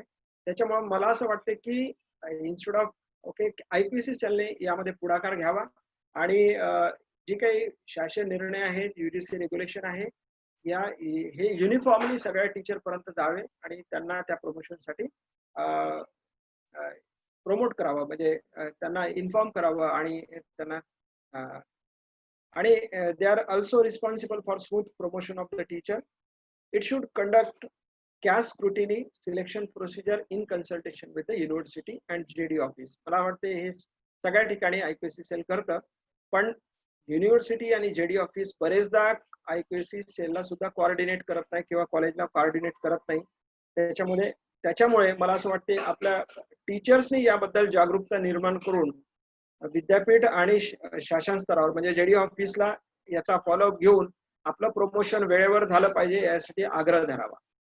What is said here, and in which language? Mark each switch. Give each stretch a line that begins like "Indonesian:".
Marathi: त्याच्यामुळे मला असं वाटतं की इन्स्टेड ऑफ ओके IPC सेलने यामध्ये पुढाकार घ्यावा आणि जे काही शासन निर्णय आहेत, UGC रेग्युलेशन आहे, हे युनिफॉर्मली सगळ्या टीचर पर्यंत जावे आणि त्यांना त्या प्रमोशनसाठी प्रमोट करावं, म्हणजे त्यांना इन्फॉर्म करावं आणि त्यांना आणि
English: They are also responsible for smooth promotion of the teacher. It should conduct caste scrutiny selection procedure in consultation with the university and JD office.
Marathi: मला वाटते हे सगळ्या ठिकाणी IPC सेल करतं, पण युनिव्हर्सिटी आणि JD ऑफिस बरेचदा IPC सेलला सुद्धा कोऑर्डिनेट करत नाही किंवा कॉलेजला कोऑर्डिनेट करत नाही. त्याच्यामुळे मला असं वाटते आपल्या टीचर्सनी याबद्दल जागरूकता निर्माण करून विद्यापीठ आणि शासन स्तरावर म्हणजे JD ऑफिसला याचा फॉलोअप घेऊन आपलं प्रमोशन वेळेवर झालं पाहिजे यासाठी आग्रह धरावा.